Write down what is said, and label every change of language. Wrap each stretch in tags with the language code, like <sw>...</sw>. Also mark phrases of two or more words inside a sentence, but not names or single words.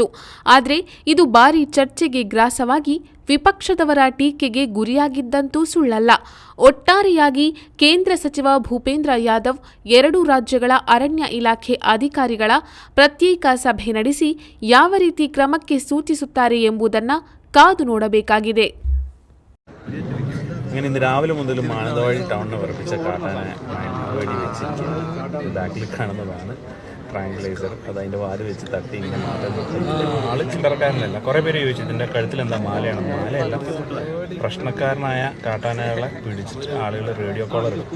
<kn>ಆದರೆ ಇದು ಭಾರೀ ಚರ್ಚೆಗೆ ಗ್ರಾಸವಾಗಿ ವಿಪಕ್ಷದವರ ಟೀಕೆಗೆ ಗುರಿಯಾಗಿದ್ದಂತೂ ಸುಳ್ಳಲ್ಲ. ಒಟ್ಟಾರೆಯಾಗಿ ಕೇಂದ್ರ ಸಚಿವ ಭೂಪೇಂದ್ರ ಯಾದವ್ 2 ರಾಜ್ಯಗಳ ಅರಣ್ಯ ಇಲಾಖೆ ಅಧಿಕಾರಿಗಳ ಪ್ರತ್ಯೇಕ ಸಭೆ ನಡೆಸಿ ಯಾವ ರೀತಿ ಕ್ರಮಕ್ಕೆ ಸೂಚಿಸುತ್ತಾರೆ ಎಂಬುದನ್ನು ಕಾದು ನೋಡಬೇಕಾಗಿದೆ.</kn> <ml>അങ്ങനെ ഇന്ന് രാവിലെ മുതൽ മാനന്തവാടി ടൗണിനെ ഉറപ്പിച്ച കാട്ടാനെ വെടി വെച്ചിരിക്കുന്നത് ബാക്കിൽ കാണുന്നതാണ് ട്രാങ്കുലൈസർ. അത് അതിൻ്റെ വാല് വെച്ച് തട്ടി ഇങ്ങനെ മാറ്റാൻ ആള് ചില്ലറക്കാരനല്ല. കുറേ പേര് ചോദിച്ചു ഇതിൻ്റെ കഴുത്തിൽ എന്താ മാലയാണ്. മാലയല്ല, പ്രശ്നക്കാരനായ കാട്ടാനകളെ പിടിച്ചിട്ട് ആളുകൾ റേഡിയോ കോളർ ഇടും.</ml>